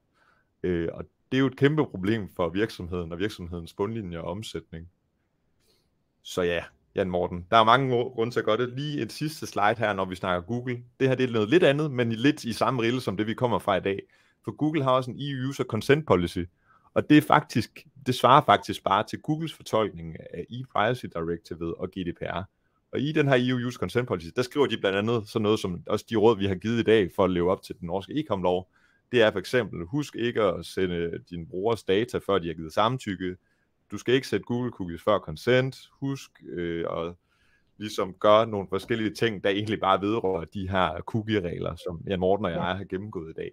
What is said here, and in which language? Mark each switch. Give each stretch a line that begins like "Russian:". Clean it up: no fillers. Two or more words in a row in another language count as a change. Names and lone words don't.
Danish: Og det er jo et kæmpe problem for virksomheden og virksomhedens bundlinje og omsætning. Så ja, Jan Morten, der er mange grunde til at gøre det. Lige et sidste slide her, når vi snakker Google. Det her det er noget lidt andet, men lidt i samme rille som det, vi kommer fra i dag. For Google har også en
English: EU-user consent policy,
Danish: og det svarer faktisk bare til Googles fortolkning af
English: e-privacy directive
Danish: og GDPR. Og i den her
English: EU-user consent policy,
Danish: der skriver de blandt andet sådan noget som også de råd, vi har givet i dag for at leve op til den norske e-com-lov. Det er for eksempel, husk ikke at sende dine brugers data, før de har givet samtykke. Du skal ikke sætte Google cookies før consent. Husk at ligesom gøre nogle forskellige ting, der egentlig bare vedrører de her cookie-regler, som Jan Morten og jeg har gennemgået i dag.